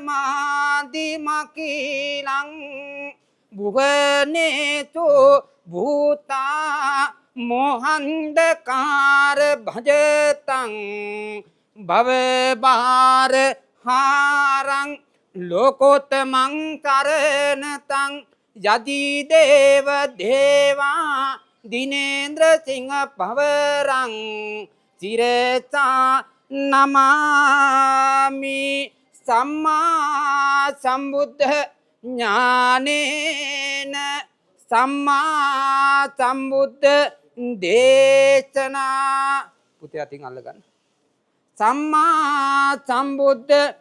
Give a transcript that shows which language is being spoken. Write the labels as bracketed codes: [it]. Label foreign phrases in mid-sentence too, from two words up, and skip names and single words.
[pi] මාදිමකීලං බුවනේතු භූතා මොහන්දකාර භජතං භවබාර හාරං ලෝකෝත්තමං කරණතං යදී දේව දේවා දිනේන්ද්‍ර සිංහ පවරං සිරසා නමාමි සම්මා සම්බුද්ධ ඥානේන සම්මා සම්බුද්ධ දේශනා [si] පුතේ අතින් අල්ලගන්න [pi] සම්මා සම්බුද්ධ